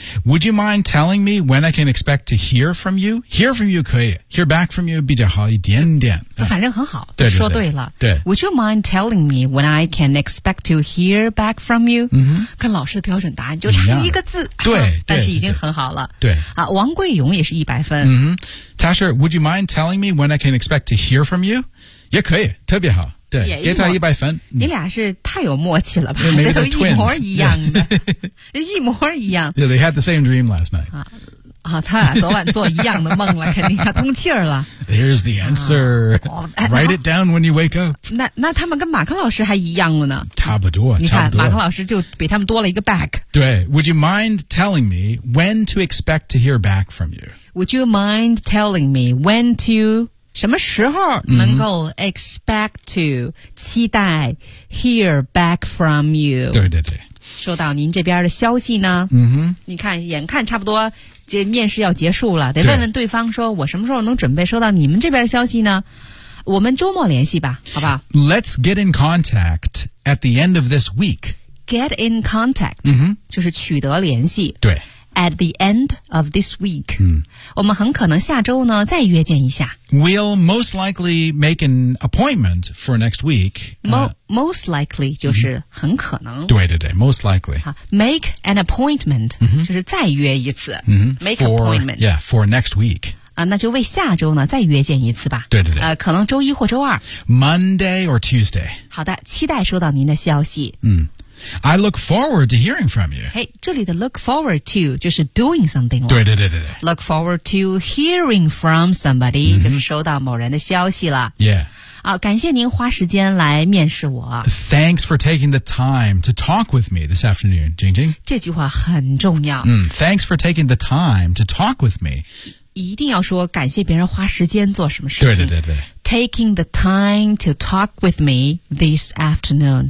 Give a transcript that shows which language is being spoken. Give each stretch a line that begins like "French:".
English: Would you mind telling me when I can expect to hear from you?
Chinese: Hear from you 可以 ，
English: hear back from you
Chinese: 比较好一点点。反正很好，对，说对了。对。
English: Would you mind telling me when I can expect to hear back from you？嗯，
Chinese: 跟老师的标准答案就差一个字。对，但是已经很好了。对。啊，王贵勇也是100分。
English: 嗯 ，Tasha， would you mind telling me when I can expect to hear from you？
Chinese: 也可以，特别好。对，给他100分、嗯。你俩是太有默契了吧？这都一模一样的， yeah. 一模一样。
English: Yeah, they had the same dream last night.
Chinese: 啊，他俩昨晚做一样的梦了，肯定要通气儿了。
English: There's the answer.、啊哦、Write it down when you wake up.
Chinese: 那他们跟马克老师还一样了呢？差不多，你看马克老师就比他们多了一个 back。
English: 对 ，Would you mind telling me when to expect to hear back from you? Would you mind telling me when to?
Chinese: 什么时候能够
English: expect to、mm-hmm. 期待 hear back from you?
Chinese: 对对对，收到您这边的消息呢。嗯哼，你看，眼看差不多这面试要结束了，得问问对方说，我什么时候能准备收到你们这边的消息呢？我们周末联系吧，好不好
English: ？Let's get in contact at the end of this week. Get in contact，、 mm-hmm.
Chinese: 就是取得联系。对。
English: At the end of this week,、嗯、
Chinese: 我们很可能下周呢再约见一下。
English: We'll most likely make an appointment for next week.
Chinese: Most likely 就是很可能。嗯、对对对 ，most likely.
English: Make an appointment、嗯、
Chinese: 就是再约一次。嗯、
English: make for, appointment. Yeah, for next week.
Chinese: 啊，那就为下周呢再约见一次吧。对对对。可能周一或周二。
English: Monday or Tuesday.
Chinese: 好的，期待收到您的消息。
English: 嗯。I look forward to hearing from you.
Chinese: Hey, 这里的 look forward to 就是 doing something 了。对对对对对。
English: Look forward to hearing from somebody,、mm-hmm.
Chinese: 就是收到某人的消息了。 Yeah. 啊，感谢您花时间来面试我。
English: Thanks for taking the time to talk with me this afternoon, Jingjing.
Chinese: 这句话很重要。
English: 嗯、mm, ，Thanks for taking the time to talk with me.
Chinese: 一定要说感谢别人花时间做什么事情。对对对对。
English: Taking the time to talk with me this afternoon.